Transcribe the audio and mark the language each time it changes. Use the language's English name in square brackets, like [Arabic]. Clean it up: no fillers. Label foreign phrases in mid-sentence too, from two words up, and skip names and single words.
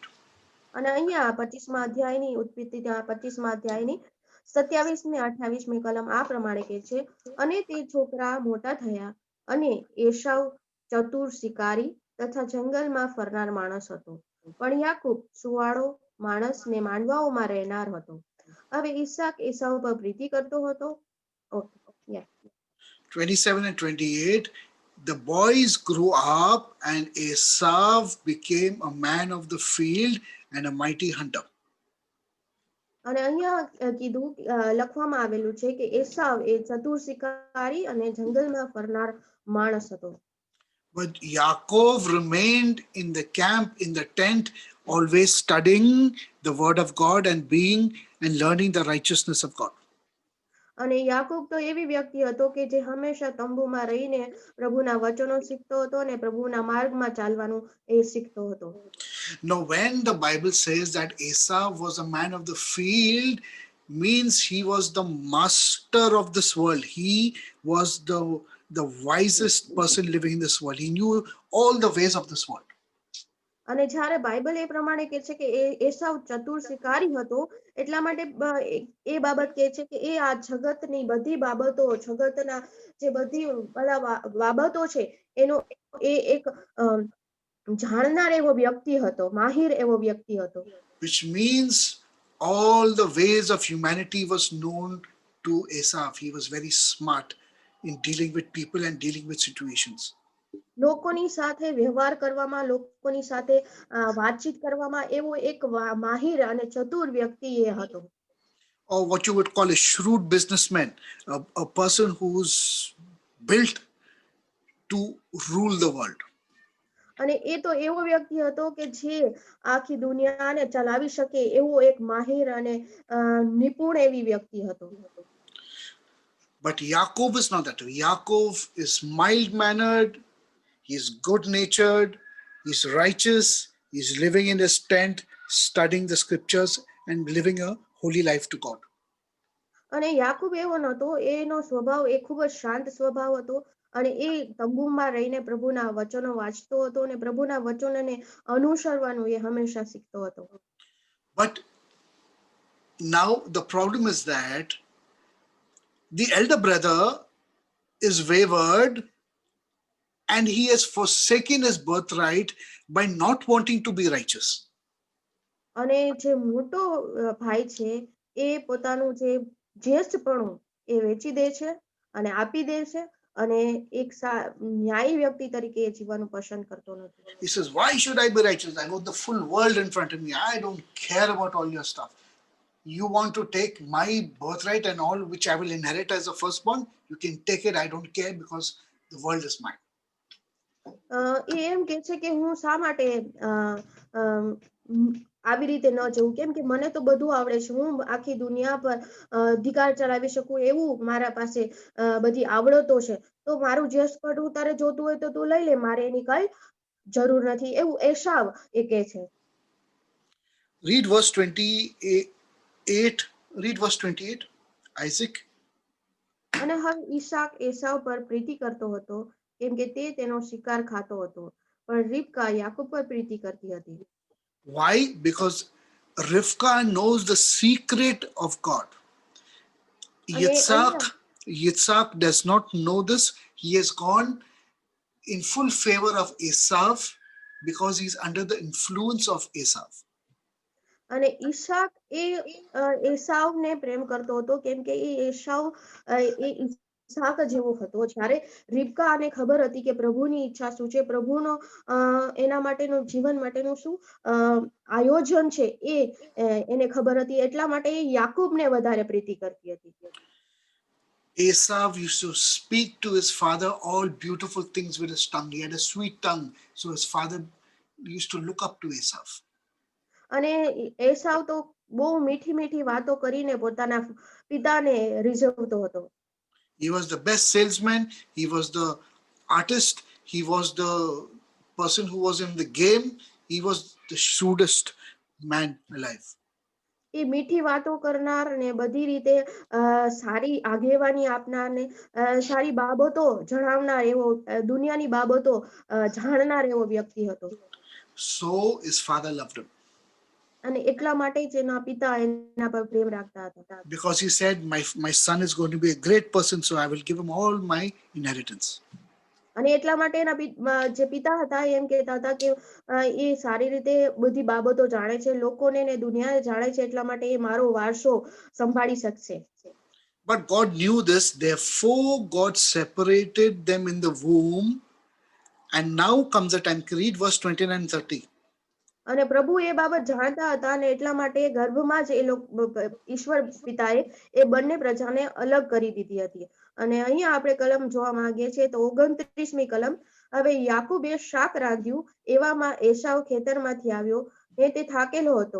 [Gujarati] અને અહીંયા 25મા અધ્યાયની ઉત્પત્તિ 25મા અધ્યાયની 27 ને 28મી કલમ આ પ્રમાણે કહે છે, અને તે છોકરા મોટા થયા અને એસાવ ચતુર શિકારી તથા જંગલમાં ફરનાર માણસ હતો, પણ યાકૂબ સુવાળો માણસ ને માંડવાઓમાં રહેનાર હતો. હવે ઈસાક એસાવ પર પ્રીતિ કરતો હતો. [English] okay, ya 27 and 28. The boys grew up, and Esau became a man of the field and a mighty hunter. [Gujarati] અને અહીંયા કીધું લખવામાં આવેલું છે કે એસાવ એ ચતુર શિકારી અને જંગલમાં ફરનાર માણસ હતો. [English] But Yaakov remained in the camp, in the tent, always studying the word of God and learning the righteousness of God. [Gujarati] અને યાકૂબ તો એવી વ્યક્તિ હતો કે જે હંમેશા તંબુમાં રહીને પ્રભુના વચનો શીખતો હતો અને પ્રભુના માર્ગમાં ચાલવાનું એ શીખતો હતો. [English] Now, when the Bible says that Esau was a man of the field, means he was the master of this world. He was the wisest person living in this world. He knew all the ways of this world. [Gujarati] અને જ્યારે બાઇબલ એ પ્રમાણે કહે છે કે એસાવ ચતુર શિકારી હતો, એટલા માટે એ બાબત કહે છે કે એ આ જગતની બધી બાબતો, જગતના જે બધી બાબતો છે એનો એ એક જાણનાર એવો વ્યક્તિ હતો, માહિર એવો વ્યક્તિ હતો. [English] Which means all the ways of humanity was known to Esau. He was very smart in dealing with people and dealing with situations. [Gujarati] લોકોની સાથે વ્યવહાર કરવામાં, લોકોની સાથે વાતચીત કરવામાં એવો એક માહિર અને ચતુર વ્યક્તિ એ હતો. [English] Or what you would call a shrewd businessman, a person who's built to rule the world. [Gujarati] અને એ તો એવો વ્યક્તિ હતો કે જે આખી દુનિયાને ચલાવી શકે એવો એક માહિર અને નિપુણ એવી વ્યક્તિ હતો. [English] But Yaakov is not that way. Yaakov is mild-mannered, he's good-natured, he's righteous, he's living in his tent, studying the scriptures and living a holy life to God. [Gujarati] અને યાકૂબ એવો નહોતો, એનો સ્વભાવ એ ખૂબ જ શાંત સ્વભાવ હતો અને એ તંબુમાં રહીને પ્રભુના વચનો વાંચતો હતો અને પ્રભુના વચનોને અનુસરવાનું એ હંમેશા શીખતો હતો. [English] But now the problem is that the elder brother is wayward and he has forsaken his birthright by not wanting to be righteous. [Gujarati] અને જે મોટો ભાઈ છે એ પોતાનું જે જ્યેષ્ઠપણું એ વેચી દે છે અને આપી દે છે અને એક ન્યાયી વ્યક્તિ તરીકે એ જીવવાનું પસંદ કરતો નથી. [English] He says, why should I be righteous? I got the full world in front of me. I don't care about all your stuff. You want to take my birthright and all which I will inherit as a firstborn? You can take it. I don't care because the world is mine. [Gujarati] એ એમ કે છે કે હું શા માટે આવી રીતે ન જવું, કેમ કે મને તો બધું આવડે છે, હું આખી દુનિયા પર અધિકાર ચલાવી શકું એવું મારા પાસે બધી આવડતો છે, તો મારું જ્યેષ્ઠપદ હું તારે જોતું હોય તો તું લઈ લે, મારે એની કઈ જરૂર નથી, એવું એસાવ એ કહે છે. [English] Read verse 28. Read verse 28. Isaac. [Gujarati] અને હવે ઈસાક એસાવ પર પ્રીતિ કરતો હતો, કેમ કે તે તેનો શિકાર ખાતો હતો, પણ રિબકા યાકૂબ પર પ્રીતિ કરતી હતી. [English] Why? Because Rivka knows the secret of God. Yitzhak does not know this. He has gone in full favor of Esau because he's under the influence of Esau. [Gujarati] અને ઈસાક એ એસાવને પ્રેમ કરતો હતો, કેમ કે એ એસાવ એ ઈસાક જેવો હતો. જ્યારે રિબકાને ખબર હતી કે પ્રભુની ઈચ્છા શું છે, પ્રભુનો એના માટેનું જીવન માટેનું શું આયોજન છે એ એને ખબર હતી, એટલા માટે એ યાકૂબને વધારે પ્રીતિ કરતી હતી. [English] Esau used to speak to his father all beautiful things with his tongue. He had a sweet tongue, so his father used to look up to Esau. [Gujarati] અને એસાવ તો બહુ મીઠી મીઠી વાતો કરીને પોતાના પિતાને રીઝવતો હતો. [English] He was the best salesman. He was the artist. He was the person who was in the game. He was the shrewdest man alive. [Gujarati] એ મીઠી વાતો કરનાર ને બધી રીતે સારી આગેવાની આપનાર ને સારી બાબતો જણાવનાર એવો દુનિયાની બાબતો જાણનાર એવો વ્યક્તિ હતો. [English] So his father loved him [Gujarati] અને એટલા માટે જ એના પિતા એના પર પ્રેમ રાખતા હતા. [English] because he said, my son is going to be a great person, so I will give him all my inheritance. [Gujarati] અને એટલા માટે એના જે પિતા હતા એમ કહેતા હતા કે એ સારી રીતે બધી બાબતો જાણે છે, લોકોને ને દુનિયાને જાણે છે, એટલા માટે એ મારો વારસો સંભાળી શકશે. [English] But God knew this, therefore God separated them in the womb. And now comes the time. Read verse 29 and 30. [Gujarati] અને પ્રભુ એ બાબત જાણતા હતા અને એટલા માટે ગર્ભમાં જ એ ઈશ્વર પિતાએ એ બંને પ્રજાને અલગ કરી દીધી હતી. અને અહીંયા આપણે કલમ જોવા માંગીએ છીએ તો 29મી કલમ. હવે યાકૂબે શાક રાંધ્યું, એવામાં એસાવ ખેતરમાંથી આવ્યો ને તે થાકેલો હતો.